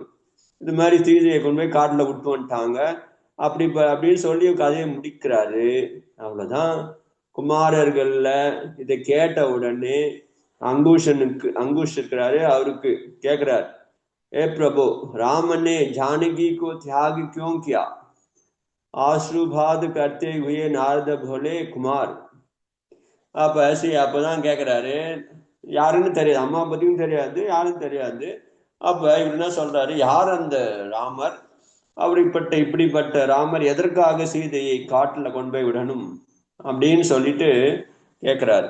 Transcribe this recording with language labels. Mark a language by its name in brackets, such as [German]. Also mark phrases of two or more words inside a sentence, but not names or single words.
[Tamil] இது மாதிரி சீதையை கொண்டு போய் காட்டுல விட்டு வந்துட்டாங்க அப்படின்னு சொல்லி கதையை முடிக்கிறாரு. அவ்வளவுதான். குமாரர்கள்ல இதை கேட்ட உடனே அங்குஷ் இருக்கிறாரு, அவருக்கு கேக்குறாரு, ஏ பிரபு, ராமனே [Hindi] ஜானகி को त्याग क्यों किया? आश्रुभाद करते हुए नारद भोले कुमार. [Tamil] அப்பதான் கேக்குறாரு, யாருன்னு தெரியாது, அம்மா பத்தியும் தெரியாது, யாரும் தெரியாது. அப்ப இவர் என்ன சொல்றாரு, யார் அந்த ராமர், இப்படிப்பட்ட ராமர் எதற்காக சீதையை காட்டுல கொண்டு போய் விடணும் அப்படின்னு சொல்லிட்டு கேக்குறாரு.